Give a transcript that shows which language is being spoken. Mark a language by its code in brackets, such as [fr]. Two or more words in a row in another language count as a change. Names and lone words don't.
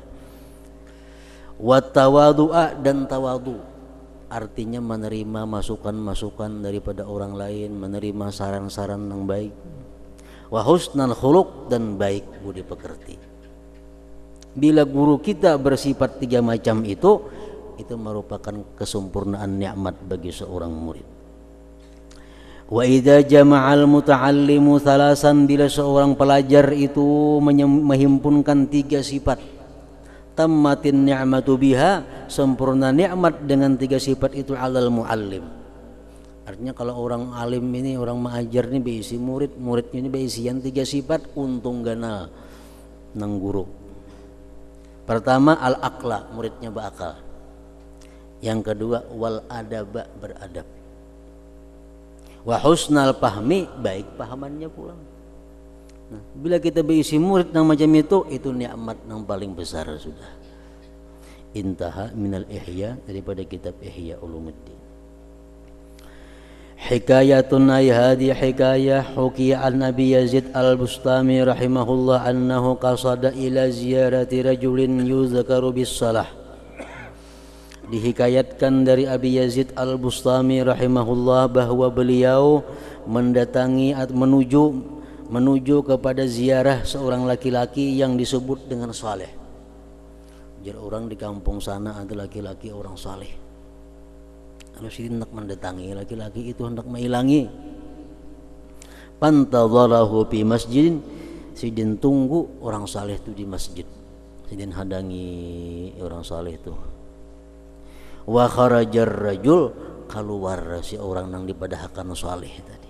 [ar] وتواضعا, [id] dan tawadu artinya menerima masukan-masukan daripada orang lain, menerima saran-saran yang baik. [ar] وحسن الخلق, [id] dan baik budi pekerti. Bila guru kita bersifat 3 macam itu merupakan kesempurnaan nikmat bagi seorang murid. [ar] وإذا جمع المتعلم ثلاثا, [id] bila seorang pelajar itu menghimpunkan 3 sifat, [ar] تمت النعمة بها, [id] sempurna nikmat dengan 3 sifat itu [ar] على المعلم. [bjn] Artinya kalau orang alim ini, orang mengajar ini beisi murid, muridnya ini beisian 3 sifat, untung ganal nang guru. [id] Pertama al-aqla, muridnya berakal. Yang kedua [ar] والأدب, [id] beradab. [ar] وحسن الفهم, [id] baik pahamannya pula. Nah, bila kita berisi murid yang macam itu nikmat yang paling besar sudah. [ar] انتهى من الإحياء, [id] daripada kitab Ihya Ulumuddin. [ar] حكاية أي هذه حكاية حكي عن أبي يزيد البسطامي رحمه الله أنه قصد إلى زيارة رجل يذكر بالصلاح. [id] Dihikayatkan dari Abi Yazid al-Bustami rahimahullah bahwa beliau mendatangi atau menuju kepada ziarah seorang laki-laki yang disebut dengan saleh. Jadi orang di kampung sana ada laki-laki orang saleh. Kalau si hendak mendatangi laki-laki itu, hendak menghilangi. [ar] فانتظره في مسجد, [bjn] sidin tunggu orang saleh itu di masjid. Sidin hadangi orang saleh itu. [ar] وخرج الرجل, [bjn] keluar si orang nang dipadahakan saleh tadi.